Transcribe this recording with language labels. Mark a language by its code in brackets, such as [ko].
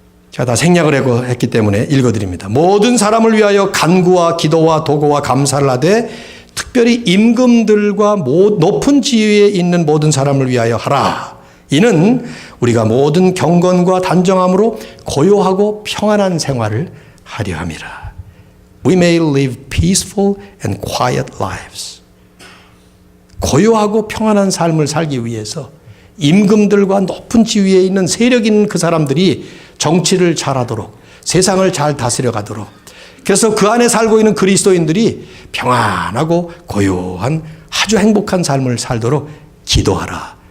[ko] 제가 다 생략을 했기 때문에 읽어드립니다. 모든 사람을 위하여 간구와 기도와 도구와 감사를 하되 특별히 임금들과 높은 지위에 있는 모든 사람을 위하여 하라. 이는 우리가 모든 경건과 단정함으로 고요하고 평안한 생활을 하려 함이라. [en] We may live peaceful and quiet lives. [ko] 고요하고 평안한 삶을 살기 위해서 임금들과 높은 지위에 있는 세력 있는 그 사람들이 정치를 잘하도록 세상을 잘 다스려가도록 그래서 그 안에 살고 있는 그리스도인들이 평안하고 고요한 아주 행복한 삶을 살도록 기도하라.